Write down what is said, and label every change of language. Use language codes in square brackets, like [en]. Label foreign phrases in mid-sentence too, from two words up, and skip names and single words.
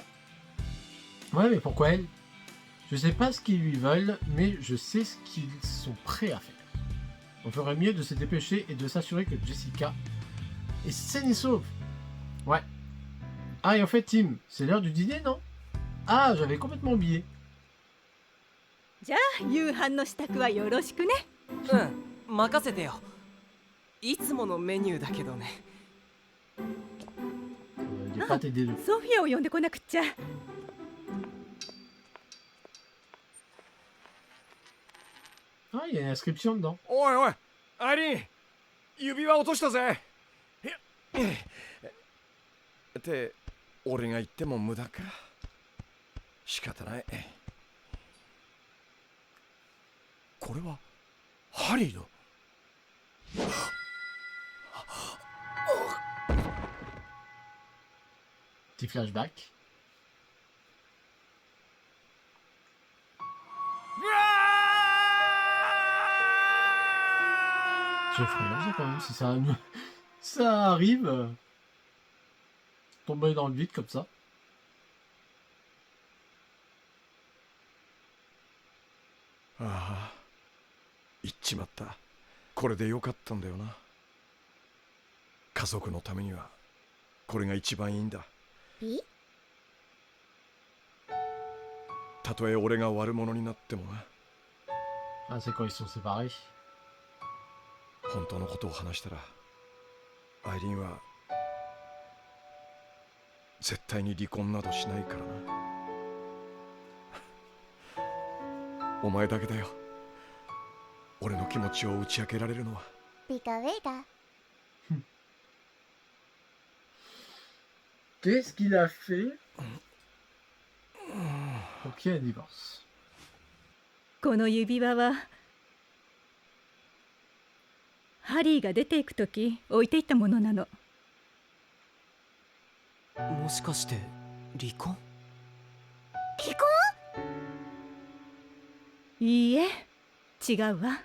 [fr] Ouais, mais pourquoi elle? Je sais pas ce qu'ils lui veulent, mais je sais ce qu'ils sont prêts à faire. On ferait mieux de se dépêcher et de s'assurer que Jessica est saine et sauve. Ouais. Ah, et en fait, Tim, c'est l'heure du dîner, non? Ah, j'avais complètement oublié. [ja] じゃあ夕飯の支度はよろしくね。うん任せてよいつものメニューだけどね [fr] Des pâtes et des œufs. [ja] ソフィアを呼んでこなくっちゃ。 [fr] Ah, il y a une inscription dedans. [ja] おいおいアイリーン指輪落としたぜって俺が言っても無駄か仕方ないこれはハリーの [fr] Petit flashback. C'est effrayant ça quand même, si ça arrive. Tomber dans le vide comme ça. [ja] ああ言っちまった。これでよかったんだよな。家族のためにはこれが一番いいんだ。たとえ俺が悪者になってもな。 Ah, c'est quand ils sont séparés. 本当のことを話したらアイリーンは絶対に離婚などしないからな。お前だけだよ。俺の気持ちを打ち明けられるのは。ピカウェガ。 [fr] Qu'est-ce qu'il a fait pour qu'il y ait un divorce? [ja] この指輪はハリーが出ていくとき置いていったものなの。もしかして離婚？離婚？いいえ、違うわ。